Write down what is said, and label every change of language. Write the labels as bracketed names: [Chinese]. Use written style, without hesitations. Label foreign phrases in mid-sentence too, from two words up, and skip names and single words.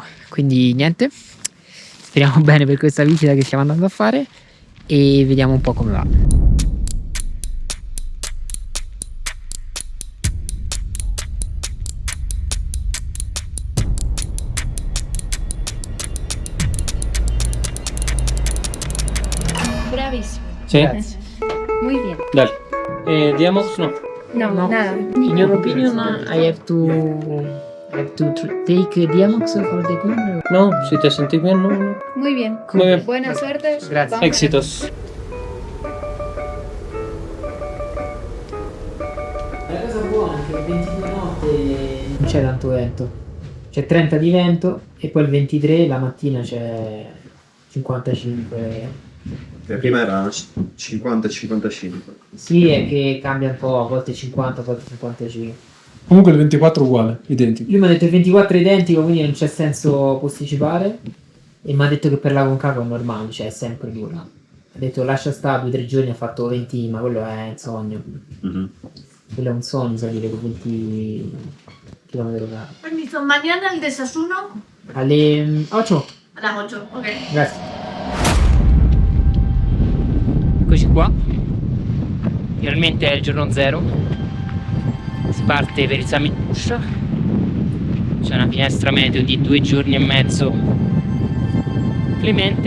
[Italian] Quindi niente, speriamo bene per questa visita che stiamo andando a fare e vediamo un po' come va. Bravissimo. [Spanish] Sí, [Italian] Grazie. [Spanish] Muy bien. dale. Digamos, no. No, No. nada. [English] In your opinion, I have to take Diamox for the cure? [Spanish] No, si te sentís bien, no. Muy bien. Muy bien. Buena suerte. Gracias. Vamos. Éxitos. [Italian] La cosa buona è che il 22 notte non c'è tanto vento, c'è 30 di vento e poi il 23 la mattina c'è 55. Prima era 50-55. Sì, è che cambia un po', a volte 50, a volte 55. Comunque il 24 è uguale, identico. Lui mi ha detto il 24 è identico, quindi non c'è senso posticipare. E mi ha detto che per la Concagua è normale, cioè è sempre dura. Ha detto lascia stare 2 o 3 giorni, ha fatto 20, ma quello è un sogno. Quello è un sogno salire con 20 km/h. [Spanish] Permiso, mañana el desayuno [Italian] Alle 8. [Spanish] a las 8, ok. [Italian] Grazie. Eccoci qua. Finalmente è il giorno 0. Si parte per il [English] Summit Push. [Italian] C'è una finestra meteo di 2 giorni e mezzo clemente.